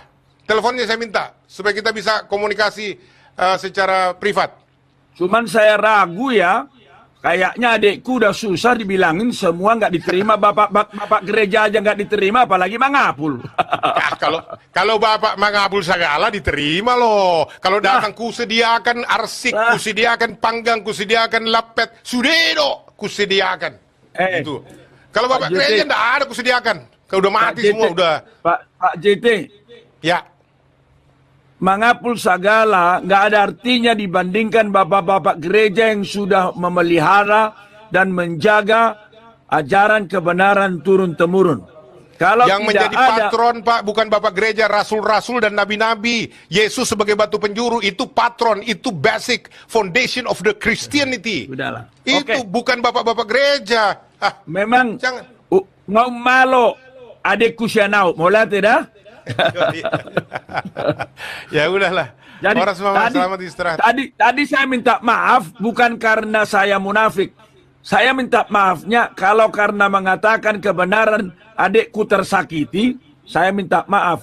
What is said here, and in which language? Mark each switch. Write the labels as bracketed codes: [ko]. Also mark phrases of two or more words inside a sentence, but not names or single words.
[id] Teleponnya saya minta supaya kita bisa komunikasi secara privat. Cuman saya ragu ya. Kayaknya adekku udah susah dibilangin semua nggak diterima, bapak gereja aja nggak diterima, apalagi Mangapul. Kalau Bapak Mangapul segala diterima loh. Kalau datang kusediakan arsik, kusediakan panggang, kusediakan lapet, sudedo, kusediakan. Gitu. Kalau Bapak gereja enggak ada kusediakan. Kalau udah mati semua udah. Pak JT. Ya. Mangapul segala nggak ada artinya dibandingkan bapak-bapak gereja yang sudah memelihara dan menjaga ajaran kebenaran turun-temurun. Kalau yang tidak menjadi ada, patron Pak bukan Bapak gereja, rasul-rasul dan nabi-nabi. Yesus sebagai batu penjuru itu patron, itu [en] basic foundation of the Christianity. [id] Udahlah. Itu Oke. bukan bapak-bapak gereja. Memang Jangan. ngau malo adekku sianau, mulai tidak? Ya udahlah. Jadi Orang semua selamat istirahat. tadi saya minta maaf bukan karena saya munafik. Saya minta maafnya kalau karena mengatakan kebenaran adekku tersakiti, saya minta maaf.